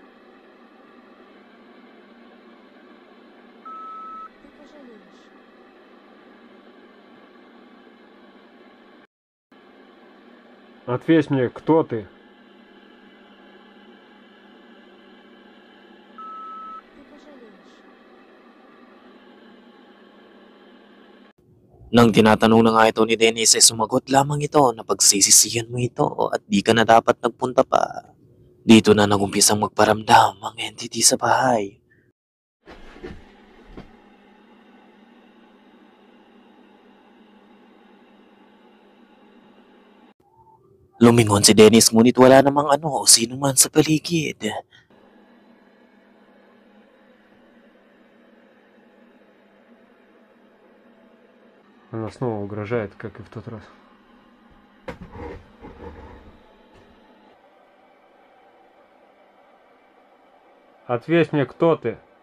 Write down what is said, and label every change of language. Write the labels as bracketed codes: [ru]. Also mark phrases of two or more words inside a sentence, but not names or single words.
[ru] Ты пожалеешь. Ответь мне, кто ты? Ты пожалеешь. [tl] Nang tinatanong na nga ito ni Dennis ay sumagot lamang ito na pagsisisihan mo ito at di ka na dapat nagpunta pa. Dito na nagumpisang magparamdam ang entity sa bahay. Lumingon si Dennis ngunit wala namang ano o sino man sa paligid. [ru] Она снова угрожает, как и в тот раз. Ответь мне, кто ты?